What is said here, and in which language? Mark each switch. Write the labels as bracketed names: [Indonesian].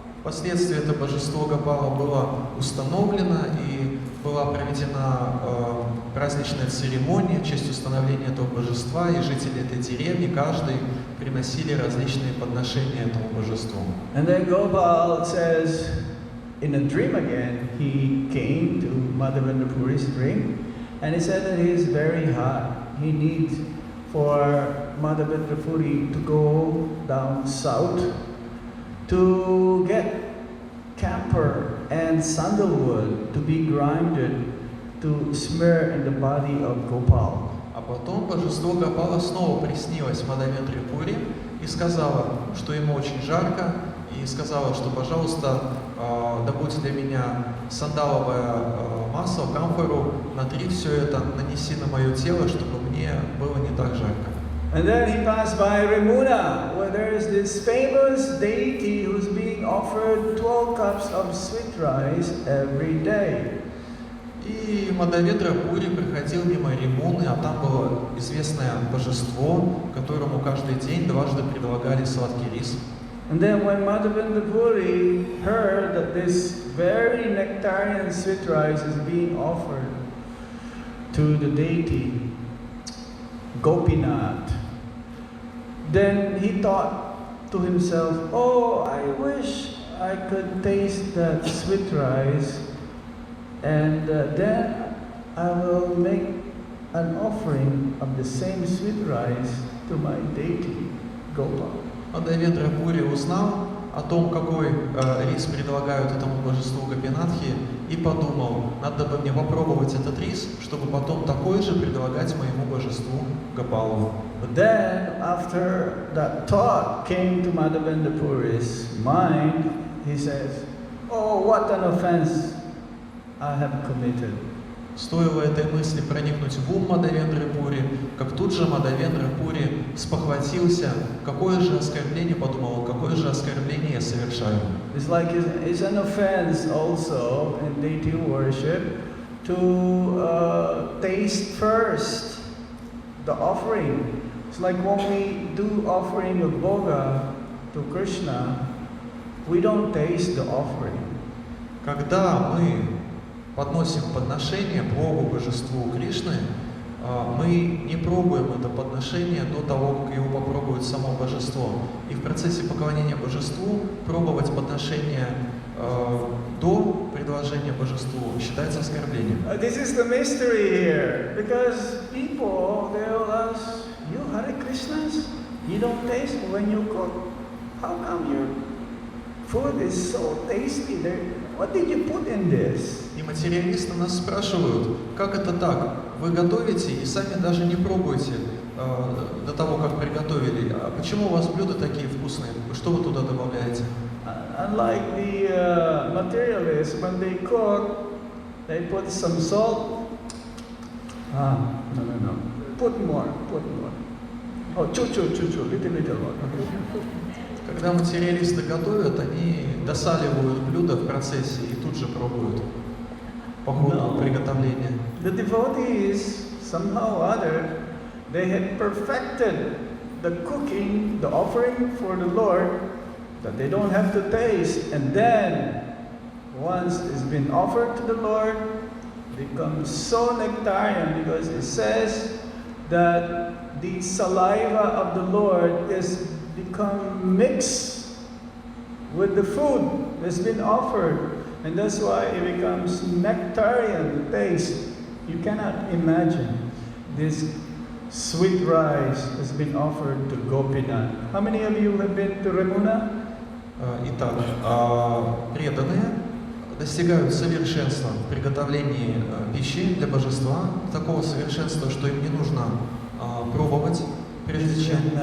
[Russian] Впоследствии это божество Гопала было установлено и была проведена праздничная церемония в честь установления этого божества, и жители этой деревни, каждый приносили различные подношения этому божеству. [English] And then Gopal says, in a dream again, he came to Madhava-Murari Puri's dream, and he said that he is very hot. He needs for Madhava-Murari Puri to go down south to get camphor and sandalwood to be grinded to smear in the body of Gopal. [Russian] А потом божество Гопала снова приснилось Мадхавендре Пури и сказала, что ему очень жарко, и сказала, что, пожалуйста, добудь для меня сандаловое масло, камфору, натри все это, нанеси на мое тело, чтобы мне было не так жарко. [English] And then he passed by Remuna, where there is this famous deity who's being offered 12 cups of sweet rice every day. [Russian] И Мадхавендра Пури проходил мимо Римуны, а там было известное божество, которому каждый день дважды предлагали сладкий рис. [English] And then when Madhava-Murari heard that this very nectarian sweet rice is being offered to the deity Gopinath, then he thought to himself, oh, I wish I could taste that sweet rice, and then I will make an offering of the same sweet rice to my deity Gopal. [Russian] Madhava-Murari узнал о том, какой рис предлагают этому божеству Гопинатхи, и подумал, надо бы мне попробовать этот рис, чтобы потом такой же предлагать моему божеству Гопалу. [English] But then, after that thought came to Madhava-Murari's mind, he says, oh, what an offense I have committed. [Russian] Стоило этой мысли проникнуть в ум Madhava-Murari, как тут же Madhava-Murari спохватился, какое же оскорбление, подумал, какое же оскорбление я совершаю. [English] It's like it's an offense also in deity worship to taste first the offering. It's like when we do offering of Bhoga to Krishna, we don't taste the offering. [Russian] Когда мы подносим подношение Богу, божеству Кришны, мы не пробуем это подношение до того, как его попробует само божество. И в процессе поклонения божеству пробовать подношение до предложения божеству считается оскорблением. [English] This is the mystery here, because people, they will ask, you Hare Krishnas, you don't taste when you cook. How come your food is so tasty? What did you put in this? [Russian] И материалисты нас спрашивают, как это так? Вы готовите и сами даже не пробуете до того, как приготовили. А почему у вас блюда такие вкусные? Что вы туда добавляете? [English] Unlike the materialists, when they cook, they put some salt. No. Put more. Oh, little more. [Russian] Когда материалисты готовят, они досаливают блюда в процессе и тут же пробуют по ходу приготовления. [English] The devotees, somehow or other, they had perfected the cooking, the offering for the Lord, that they don't have to taste. And then, once it's been offered to the Lord, it becomes so nectarian, because it says that the saliva of the Lord is become mixed with the food that's been offered, and that's why it becomes nectarian taste. You cannot imagine this sweet rice has been offered to Gopinath. How many of you have been to Ramuna? [Russian] Итак, преданные достигают совершенства в приготовлении пищи для божества, такого совершенства, что им не нужно пробовать, прежде чем